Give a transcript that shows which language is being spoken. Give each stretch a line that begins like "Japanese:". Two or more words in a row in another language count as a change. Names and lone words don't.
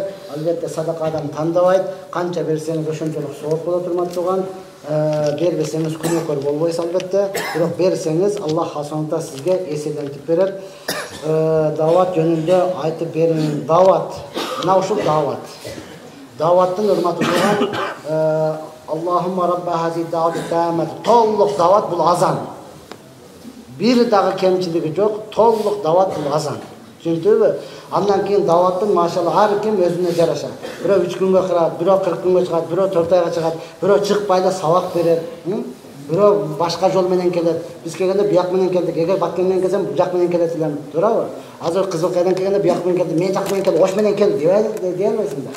Kyrgyz: Албетте садакадан тандабайт. Канча берсеңиз ошончолук сооп болот, урматтууган. Бербесеңиз күнөөкөр болбойсуз албетте. Бирок берсеңиз Аллах хасанатта сизге эселентип берет. Дават жөнүндө айтып бериң. Дават. Мына ушул дават. Даваттын урматтууган
Arabic: اللهم رب هذه الدعوة التامة.
Kyrgyz: Толук дават бул азан. Бир дагы кемчилиги жок, толук дават бул азан. Түшүндүңүзбү? Андан кийин даваттын машалла ар ким өзүнө жараша. Бирөө 3 күнгө кырат, бирөө 40 күнгө чыгат, бирөө 4 айга чыгат, бирөө чыкпай да сабак берет. Бирөө башка жол менен келет. Биз келгенде бияк менен келдик. Эгер Баткен менен келсем, жак менен келет элем. Туурабы? Азыр Кызылкайдан келгенде бияк менен келди, мен жак менен келдим, ош менен келди дейбизин да.